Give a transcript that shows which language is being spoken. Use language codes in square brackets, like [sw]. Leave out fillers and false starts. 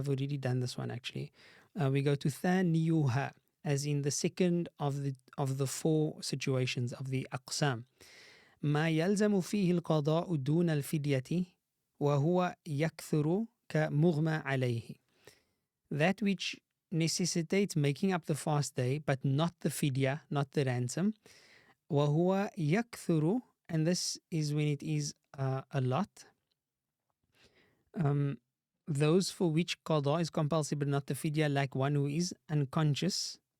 [en] I've already done this one actually. We go to ثانيها, as in the second of the four situations of the أقسام. [ar] ما يلزم فيه القضاء دون الفدية وهو يكثر كمغمى عليه. [en] That which necessitates making up the fast day, but not the fidya, not the ransom. [ar] وَهُوَ يَكْثُرُ, [en] and this is when it is a lot. Those for which qada is compulsory, but not the fidya, like one who is unconscious.